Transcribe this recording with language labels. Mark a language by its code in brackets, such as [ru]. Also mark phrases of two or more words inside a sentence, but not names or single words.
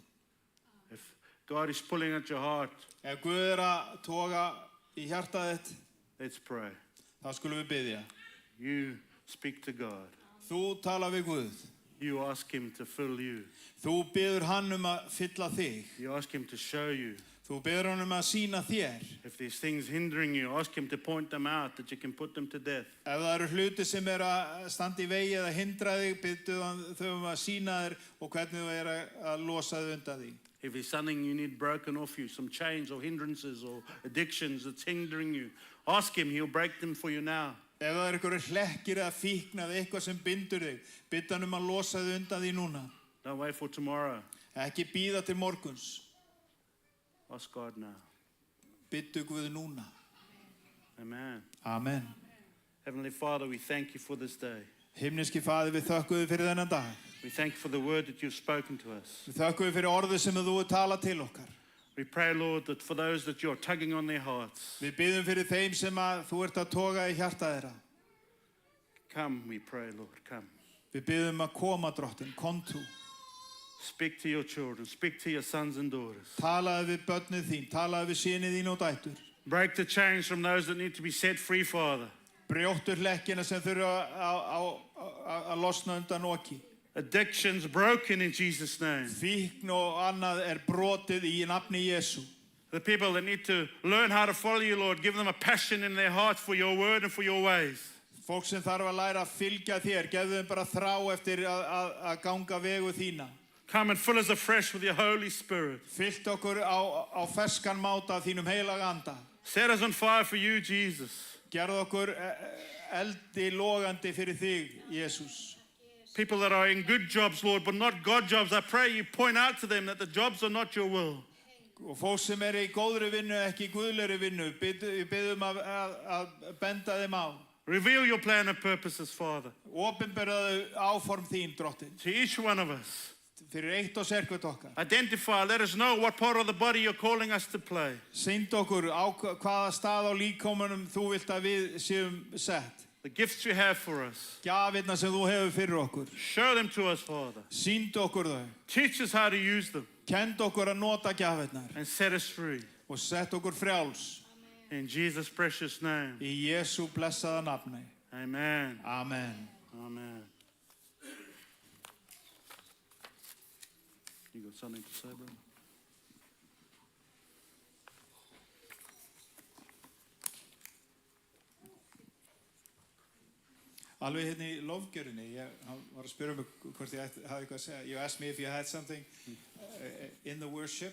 [en] If God is pulling at your heart, [is] Ef Guð að toga í hjartað þitt, [en] let's pray. [is] þá skulum við biðja. [en] You speak to God. [is] Þú tala við Guð. [en] You ask him to fill you. [is] Þú biður hann að fylla þig. [en] You ask him to show you. [is] Þú biður hann að sýna þér. [en] If there's things hindering you, ask him to point them out that you can put them to death. [is] Ef það eru hluti sem að standa í vegi eða hindra þig, biðdu þau að sýna þér og hvernig þú að losa þig undan því. [en] If there's something you need broken off you, some chains or hindrances or addictions that's hindering you, ask him, he'll break them for you now. [is] Ef það eru einhverjir hlekkir eða fíkn eða eitthvað sem bindur þig, biðdu hann að losa þig undan því núna. [en] Don't wait for tomorrow. [is] Ekki bíða til morguns. [en] Ask God now. [is] Biðdu Guð núna. [en] Amen. [is] Amen. [en] Heavenly Father, we thank you for this day. [is] Himneski Faðir, við þökkum þér fyrir þennan dag. [en] We thank you for the word that you've spoken to us. [is] Við þökkum þér fyrir orðið sem þú hefur talað til okkar. [en] We pray, Lord, that for those that you're tugging on their hearts, [is] Við biðjum fyrir þeim sem að þú ert að toga í hjarta þeirra. [en] come, we pray, Lord, come. [is] Við biðjum að koma, Drottin, kom þú. [en] Speak to your children, speak to your sons and daughters. [is] Talaðu við börnið þín, talaðu við syni þín og dætur. [en] Break the chains from those that need to be set free, Father. [is] Brjóttu hlekkina sem þurfa að losna undan oki. [en] Addictions broken in Jesus' name. [is] Fíkn og annað brotið í nafni Jesú. [en] The people that need to learn how to follow you, Lord, give them a passion in their hearts for your word and for your ways. [is] Fólk sem þarf að læra að fylgja þér, gefðu þeim bara þrá eftir að ganga vegu þína. [en] Come and fill us afresh with your Holy Spirit. [is] Fyllt okkur á ferskan máta af þínum heilaga anda. [en] Set us on fire for you, Jesus. [is] Gerðu okkur eldi logandi fyrir þig, Jesús. [en] People that are in good jobs, Lord, but not God jobs, I pray you point out to them that the jobs are not your will. [is] Og fólk sem í góðri vinnu, ekki guðlegri vinnu, biðum að benda þeim á. [en] Reveal your plan and purposes, Father, [is] Opinberaðu áform þín, Drottin, [en] to each one of us. [is] fyrir eitt og sérkvæmt okkar. [en] Identify, let us know what part of the body you're calling us to play. [is] Sýnd okkur á hvaða stað á líkamanum þú vilt að við séum sett. [en] The gifts you have for us. [is] Gjafirnar sem þú hefur fyrir okkur. [en] Show them to us, Father. [is] Sýnd okkur þau. [en] Teach us how to use them [is] Kend okkur að nota gjafirnar [en] and set us free. [is] og sett okkur frjáls. [en] In Jesus' precious name. [is] Í Jesú blessaða nafni. [en] Amen. [is] Amen. [en] Amen. You got something to say, brother? [is] Alveg hérna í lofgjörunni, hann var að spyrja mig hvort ég hafði eitthvað að segja. [en] You asked me if you had something in the worship.